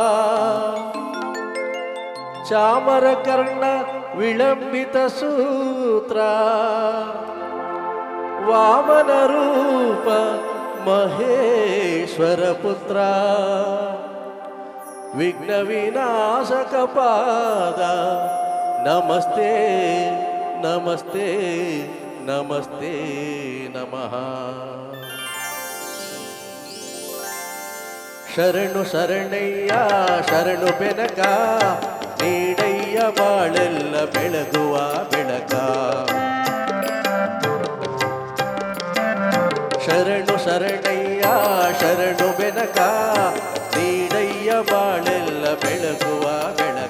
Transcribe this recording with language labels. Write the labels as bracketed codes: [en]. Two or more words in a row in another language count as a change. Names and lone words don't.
[sa] चामरकर्ण विलंबितसूत्र वामनरूप महेश्वरपुत्र विघ्नविनाशकपाद नमस्ते नमस्ते नमस्ते नमः। [kn] ಶರಣು ಶರಣಯ್ಯ ಶರಣು ಬೆನಕ ನೀಡಯ್ಯ ಬಾಳೆಲ್ಲ ಬೆಳಗುವ ಬೆಳಕ. ಶರಣು ಶರಣಯ್ಯ ಶರಣು ಬೆನಕ ನೀಡಯ್ಯ ಬಾಳೆಲ್ಲ ಬೆಳಗುವ ಬೆಳಕ.